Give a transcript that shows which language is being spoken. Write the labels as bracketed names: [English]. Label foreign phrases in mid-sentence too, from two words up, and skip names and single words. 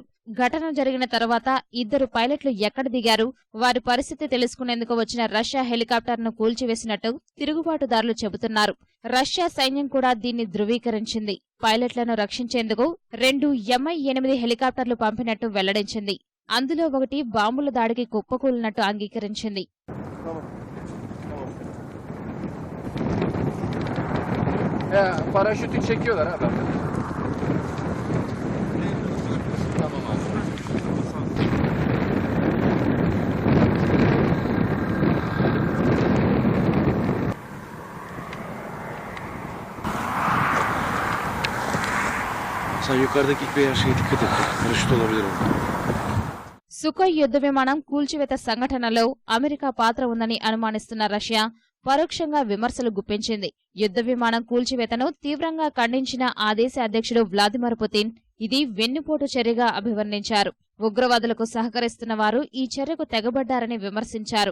[Telugu] ఘటన జరిగిన తర్వాత 2 పైలట్లు ఎక్కడ దిగారు, వారి పరిస్థితి తెలుసుకునేందుకు వచ్చిన రష్యా హెలికాప్టర్ను కూల్చివేసినట్టు తిరుగుబాటుదారులు చెబుతున్నారు. రష్యా సైన్యం కూడా దీన్ని ధృవీకరించింది. పైలట్లను రక్షించేందుకు 2 Mi-8 హెలికాప్టర్లు పంపినట్టు వెల్లడించింది. అందులో ఒకటి బాంబుల దాడికి కుప్పకూలినట్టు అంగీకరించింది. [Turkish] Paraşütü çekiyorlar abi. Tamam abi. Sen yukarıdaki bir şeye dikkat et. Paraşüt olabilir orada. [Telugu] సుఖోయ్ యుద్ధ విమానం కూల్చివేత సంఘటనలో అమెరికా పాత్ర ఉందని అనుమానిస్తున్న రష్యా పరోక్షంగా విమర్శలు గుప్పించింది. యుద్ధ విమానం కూల్చివేతను తీవ్రంగా ఖండించిన ఆ దేశ అధ్యక్షుడు వ్లాదిమిర్ పుతిన్ ఇది వెన్నుపోటు చర్యగా అభివర్ణించారు. ఉగ్రవాదులకు సహకరిస్తున్న వారు ఈ చర్యకు తెగబడ్డారని విమర్శించారు.